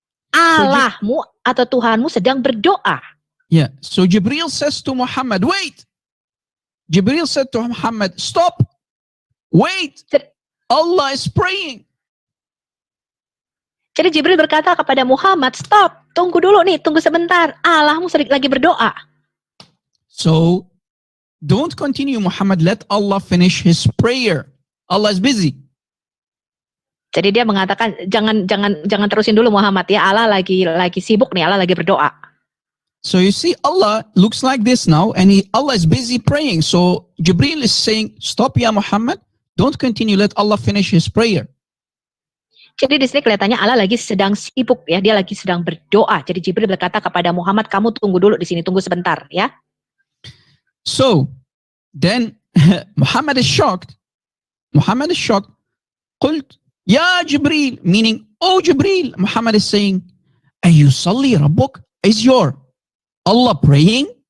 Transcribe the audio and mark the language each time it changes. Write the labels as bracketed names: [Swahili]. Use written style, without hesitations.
[Indonesian] Allahmu atau Tuhanmu sedang berdoa. [English] Yeah. So Jibril says to Muhammad, wait. Jibril said to Muhammad, stop. Wait. Allah is praying. [Indonesian] Jadi Jibril berkata kepada Muhammad, stop, tunggu dulu nih, tunggu sebentar. Allahmu lagi berdoa. [English] So, don't continue Muhammad, let Allah finish his prayer. Allah is busy. [Indonesian] Jadi dia mengatakan, jangan terusin dulu Muhammad ya, Allah lagi sibuk nih, Allah lagi berdoa. [English] So you see Allah looks like this now and Allah is busy praying. So Jibril is saying, stop ya Muhammad, don't continue, let Allah finish his prayer. [Indonesian] Jadi di sini kelihatannya Allah lagi sedang sibuk ya, dia lagi sedang berdoa. Jadi Jibril berkata kepada Muhammad, kamu tunggu dulu di sini, tunggu sebentar ya. [English] So then Muhammad is shocked. Muhammad is shocked. [Arabic] Qult ya Jibril, [English] meaning oh Jibril. Muhammad is saying, [Arabic] ayusalli rabbuk, [English] is your Allah praying?